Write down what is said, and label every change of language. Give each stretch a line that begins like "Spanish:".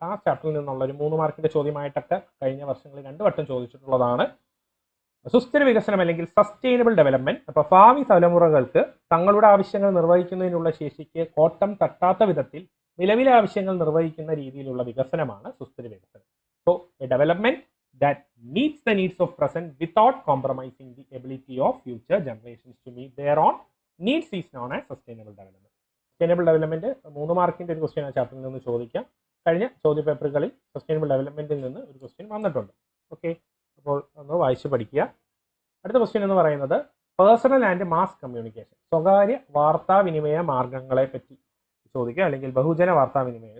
Malayalam: ആ ചാപ്റ്ററിൽ നിന്നുള്ള ഒരു 3 മാർക്കിന്റെ ചോദ്യമായിട്ടൊക്കെ കഴിഞ്ഞ വർഷങ്ങളിൽ 2 വട്ടം ചോദിച്ചിട്ടുള്ളതാണ്. സുസ്ഥിര വികസനം അല്ലെങ്കിൽ സസ്റ്റൈനബിൾ ഡെവലപ്മെന്റ്. അപ്പോൾ ഭാവി തലമുറകൾക്ക് തങ്ങളുടെ ആവശ്യങ്ങൾ നിർവഹിക്കുന്നതിനുള്ള ശേഷിക്ക് കോട്ടം തട്ടാത്ത വിധത്തിൽ നിലവിലെ ആവശ്യങ്ങൾ നിർവഹിക്കുന്ന രീതിയിലുള്ള വികസനമാണ് സുസ്ഥിര വികസനം.
English: So a development that meets the needs of present without compromising the ability of future generations to meet their own needs is known as sustainable development.
Malayalam: Sustainable development 3 മാർക്കിന്റെ ഒരു ക്വസ്റ്റ്യൻ ആ ചാപ്റ്ററിൽ നിന്ന് ചോദിക്കാം. കഴിഞ്ഞ ചോദ്യപേപ്പറുകളിൽ സസ്റ്റൈനബിൾ ഡെവലപ്മെന്റിൽ നിന്ന് ഒരു ക്വസ്റ്റ്യൻ വന്നിട്ടുണ്ട്. ഓക്കെ, അപ്പോൾ ഒന്ന് വായിച്ച് പഠിക്കുക. അടുത്ത ക്വസ്റ്റ്യൻ എന്ന് പറയുന്നത് പേഴ്സണൽ ആൻഡ് മാസ് കമ്മ്യൂണിക്കേഷൻ, സ്വകാര്യ വാർത്താവിനിമയ മാർഗങ്ങളെ പറ്റി ചോദിക്കും, അല്ലെങ്കിൽ ബഹുജന വാർത്താവിനിമയം.